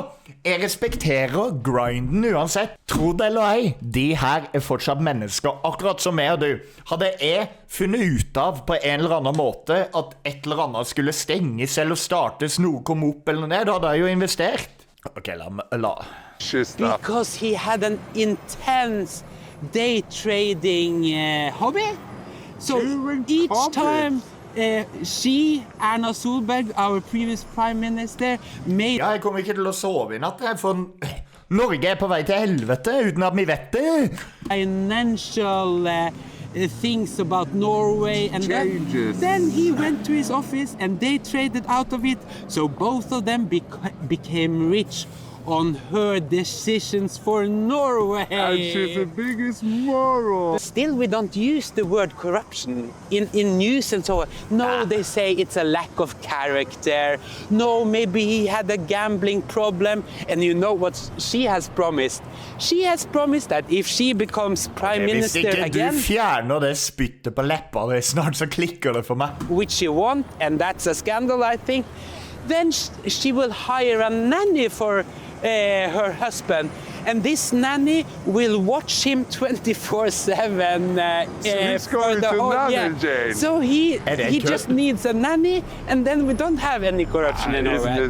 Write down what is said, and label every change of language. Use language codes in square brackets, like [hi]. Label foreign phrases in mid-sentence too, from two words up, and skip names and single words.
[no] Jeg respekterer grinden uansett. Tro det eller ei, de her fortsatt mennesker, akkurat som jeg og du. Hadde jeg funnet ut av på en eller annen måte at et eller annet skulle stenges eller startes, noe kom opp eller ned, da hadde jeg jo investert. Ok, la. [en] Because he had an intense day trading hobby. So each time she, Erna Solberg, our previous prime minister, made... [no] Ja, jeg kommer ikke til å sove i natt, for Norge på vei til helvete uten at vi vet det. [en] Financial things about Norway and then he went to his office and they traded out of it, so both of them became rich on her decisions for Norway. And she's the biggest moron. Still, we don't use the word corruption in news and so on. No, they say it's a lack of character. No, maybe he had a gambling problem. And you know what she has promised? She has promised that if she becomes prime minister again... [no] Hvis ikke du fjerner det spyttet på leppa, det snart så klikker det for meg. [en] Which she won't, and that's a scandal, I think. Then she will hire a nanny for her husband, and this nanny will watch him 24/7 So he's going to nanny Jane. So he just needs a nanny, and then we don't have any corruption in Norway.